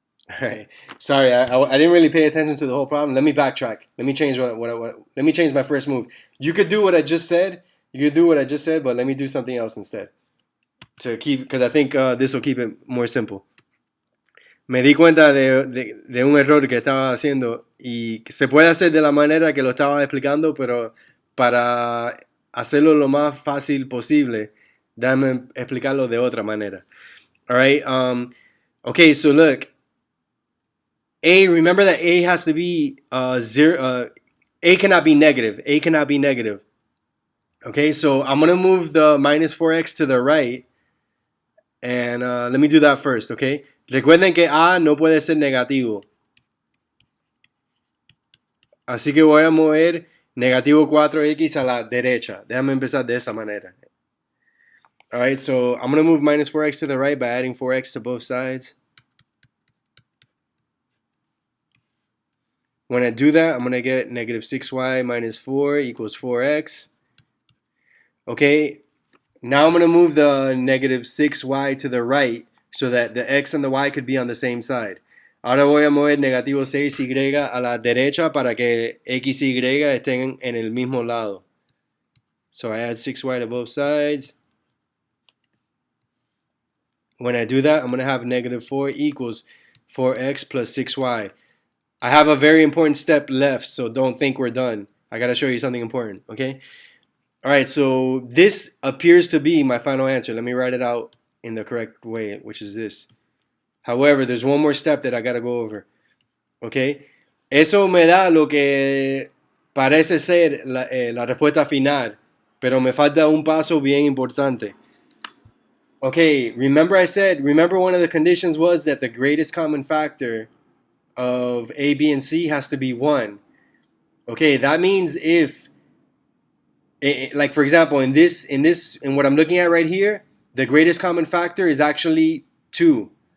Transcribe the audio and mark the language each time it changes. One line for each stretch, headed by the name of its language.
English: Alright, sorry, I didn't really pay attention to the whole problem. Let me backtrack. Let me change let me change my first move. You could do what I just said. But let me do something else instead. Because I think this will keep it more simple.
Spanish: Me di cuenta de un error que estaba haciendo y se puede hacer de la manera que lo estaba explicando, pero para hacerlo lo más fácil posible, déjame explicarlo de otra manera.
English: Alright, okay, so look. A, remember that A has to be 0. A cannot be negative. Okay, so I'm going to move the minus 4x to the right. And let me do that first, okay?
Spanish: Recuerden que A no puede ser negativo. Así que voy a mover negativo 4x a la derecha. Déjame empezar de esa manera.
English: Alright, so I'm going to move minus 4x to the right by adding 4x to both sides. When I do that, I'm going to get negative 6y minus 4 equals 4x. Okay, now I'm going to move the negative 6y to the right so that the x and the y could be on the same side.
Spanish: Ahora voy a mover negativo 6y a la derecha para que x y estén en el mismo lado.
English: So I add 6y to both sides. When I do that, I'm going to have negative 4 equals 4x plus 6y. I have a very important step left, so don't think we're done. I got to show you something important, okay? All right, so this appears to be my final answer. Let me write it out in the correct way, which is this. However, there's one more step that I got to go over, okay?
Spanish: Eso me da lo que parece ser la respuesta final, pero me falta un paso bien importante.
English: Okay, remember one of the conditions was that the greatest common factor of A, B, and C has to be 1. Okay, that means if, like for example, in what I'm looking at right here, the greatest common factor is actually 2.